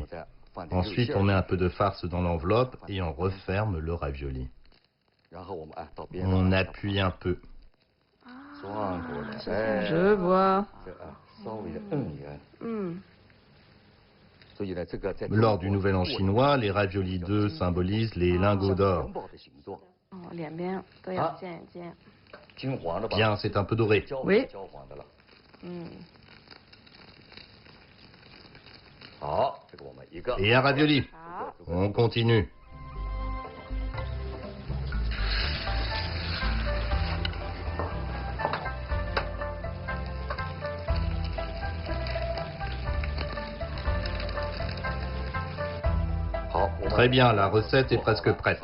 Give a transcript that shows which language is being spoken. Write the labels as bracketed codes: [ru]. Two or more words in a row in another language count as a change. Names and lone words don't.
[fr] Ensuite, on met un peu de farce dans l'enveloppe et on referme le ravioli. On appuie un peu. Je vois. Lors du Nouvel An chinois, les raviolis d'œufs symbolisent les lingots d'or. [zh] 哦，两边都要煎一煎。 [fr] Bien, c'est un peu doré. Oui. 嗯， Et un ravioli. [zh] 好。 [fr] On continue. Très bien, la recette est presque prête.